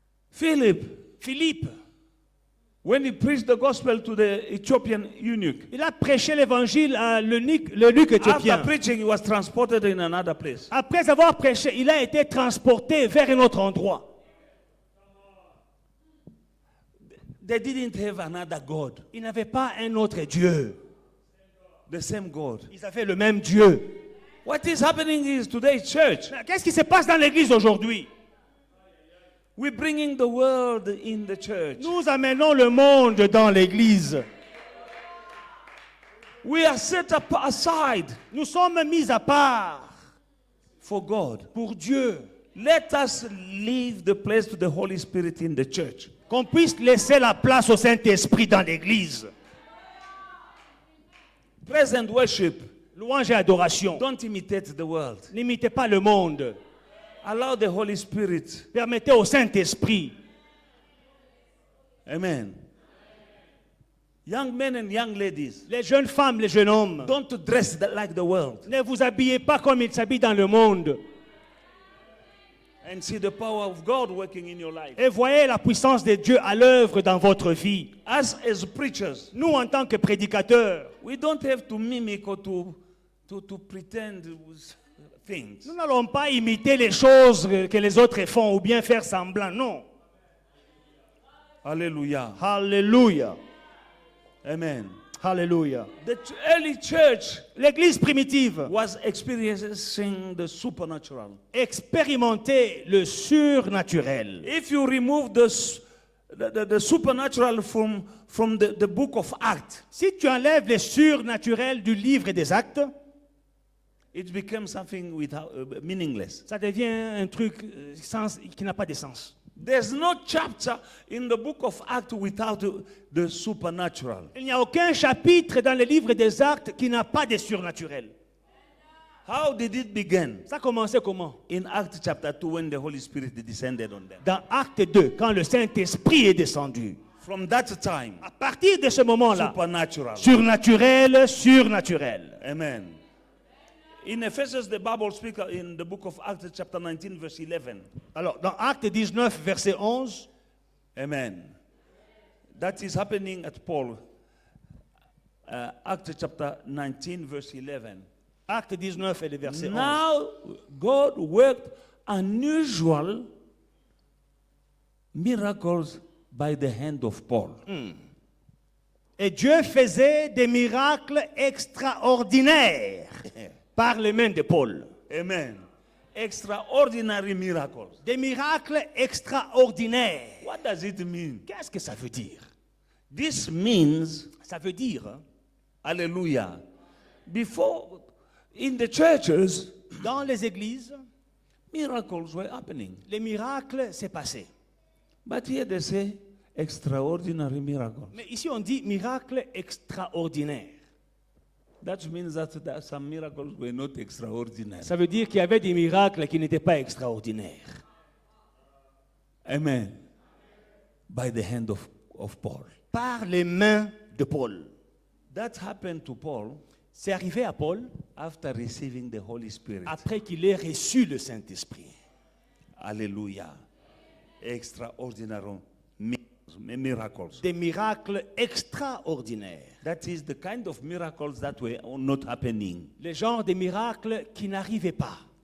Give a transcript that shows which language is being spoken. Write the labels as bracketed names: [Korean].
[English] Philip, when he preached the gospel to the Ethiopian eunuch, [French] Il a prêché l'évangile à l'eunuque éthiopien. [English] after preaching, he was transported in another place. [French] Après avoir prêché, il a été transporté vers un autre endroit. [English] They didn't have another God, [French] Il n'avait pas un autre Dieu. [English] the same God. [French] Ils avaient le même Dieu. [English] What is happening is today's church, [French] Qu'est-ce qui se passe dans l'église aujourd'hui? [English] we're bringing the world in the church. [French] Nous amenons le monde dans l'église. [English] We are set aside [French] Nous sommes mis à part [English] for God. [French] pour Dieu. [English] Let us leave the place to the Holy Spirit in the church. [French] Qu'on puisse laisser la place au Saint-Esprit dans l'église. [English] Praise and worship. [French] Louange et adoration. [English] Don't imitate the world. [French] N'imitez pas le monde. [English] Allow the Holy Spirit. [French] Permettez au Saint-Esprit. [English] Amen. Young men and young ladies, [French] Les jeunes femmes, les jeunes hommes, [English] don't dress like the world [French] ne vous habillez pas comme ils s'habillent dans le monde. [English] and see the power of God working in your life. [French] Et voyez la puissance de Dieu à l'œuvre dans votre vie. [English] As preachers, [French] Nous, en tant que prédicateurs, [English] we don't have to mimic or to pretend things. [French] nous n'allons pas imiter les choses que les autres font ou bien faire semblant. Non. [English] Hallelujah. Hallelujah. Amen. Hallelujah. The early church [French] L'église primitive [English] was experiencing the supernatural. [French] expérimentait le surnaturel. [English] If you remove the supernatural from the book of Acts, [French] Si tu enlèves les surnaturels du livre des Actes, [English] it becomes something without, meaningless. [French] ça devient un truc qui n'a pas de sens. [English] There's no chapter in the book of Acts without the supernatural. [French] Il n'y a aucun chapitre dans le livre des Actes qui n'a pas de surnaturel. [English] How did it begin? [French] Ça a commencé comment? [English] In Acts chapter 2, when the Holy Spirit descended on them. [French] Dans Acte 2, quand le Saint-Esprit est descendu. [English] From that time, [French] À partir de ce moment-là, [English] supernatural. [French] surnaturel, surnaturel. [English] Amen. In Ephesians, the Bible speaks in the book of Acts chapter 19, verse 11. [French] Alors, dans Acte 19, verset 11, [English] Amen. That is happening at Paul. Acts chapter 19, verse 11. [French] Acte 19 et le verset 11. [English] Now God worked unusual miracles by the hand of Paul. [French] Et Dieu faisait des miracles extraordinaires par les mains de Paul. [English] Amen. Extraordinary miracles. [French] Des miracles extraordinaires. [English] What does it mean? [French] Qu'est-ce que ça veut dire? [English] This means, [French] Ça veut dire, hein, [English] hallelujah, before in the churches, [French] dans les églises, [English] miracles were happening. [French] les miracles s'est passé. [English] But here they say extraordinary miracles. [French] Mais ici on dit miracle extraordinaire. [English] That means that some miracles were not extraordinary. [French] Ça veut dire qu'il y avait des miracles qui n'étaient pas extraordinaires. [English] Amen. By the hand of Paul. [French] Par les mains de Paul. [English] That happened to Paul [French] C'est arrivé à Paul [English] after receiving the Holy Spirit. [French] après qu'il ait reçu le Saint-Esprit. [English] Hallelujah. Extraordinary miracles. [French] Des miracles extraordinaires. [English] That is the kind of miracles that were not happening, [French] Le genre de miracles qui n'arrivaient pas.